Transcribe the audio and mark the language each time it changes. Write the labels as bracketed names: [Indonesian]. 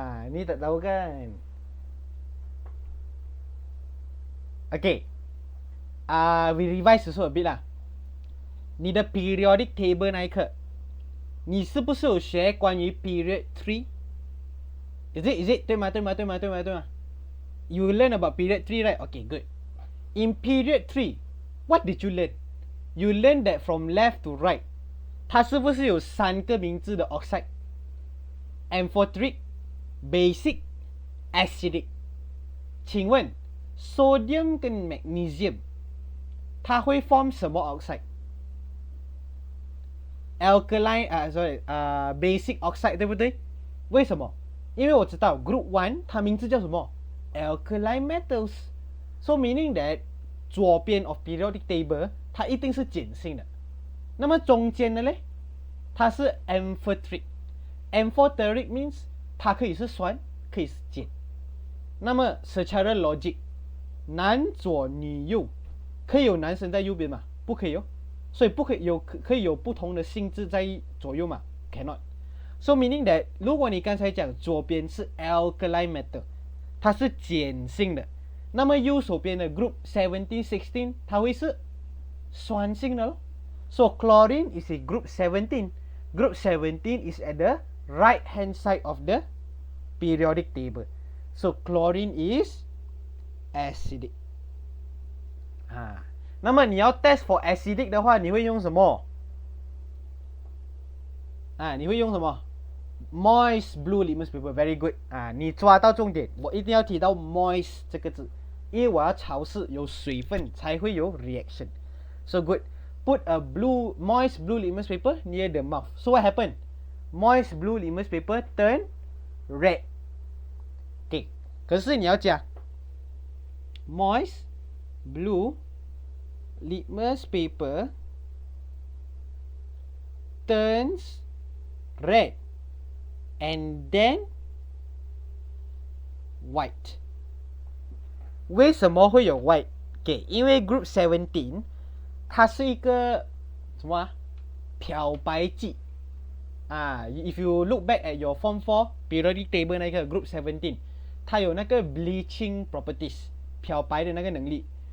[Malay] Ni tak tahu kan? [English] Okay. We revise also a bit lah. 你的 periodic table [Chinese] 那一课，你是不是有学关于 [English] period 3? Is it? [Chinese] 对吗？ [English] You learn about period 3, right? Okay, good. In period 3, what did you learn? You learn that from left to right, [Chinese] 它是不是有3个名字的 [English] oxide? Amphoteric, basic, acidic. [Chinese] 请问 sodium 跟 magnesium 它会 form 什么 oxide? [English] Alkaline, basic oxide [Chinese] 对不对？为什么？因为我知道 group 1它名字叫什么？ [English] Alkaline metals. So meaning that 左边 of periodic table [Chinese] 它一定是碱性的。那么中间的呢？它是 amphoteric. [English] Amphoteric means [Chinese] 它可以是酸，可以是碱。那么 [Malay] secara logic [Chinese] 男左女右，可以有男生在右边吗？不可以哦。所以不可以有可以有不同的性质在左右嘛 ？ [English] Cannot. So meaning that [Chinese] 如果你刚才讲左边是 alkaline metal， 它是碱性的，那么右手边的 group 17、16它会是酸性的咯。 [English] So chlorine is a group 17. Group 17 is at the right hand side of the periodic table. So chlorine is acidic. [Chinese] 那么你要 test for acidic 的话，你会用什么？你会用什么 ？ [English] Moist blue litmus paper, very good. [Chinese] 你抓到重点，我一定要提到 moist 这个字，因为我要尝试有水分才会有 reaction. [English] So good. Put a moist blue litmus paper near the mouth. So what happened? Moist blue litmus paper turn red. Okay. [Chinese] 可是你要讲 [English] moist blue litmus paper turns red and then white. [Chinese] 为什么会有 white? Okay, 因为 group 17它是一个什么漂白剂 [English] if you look back at your form 4 periodic table [Chinese] 那个 group 17它有那个 bleaching properties 漂白的那个能力，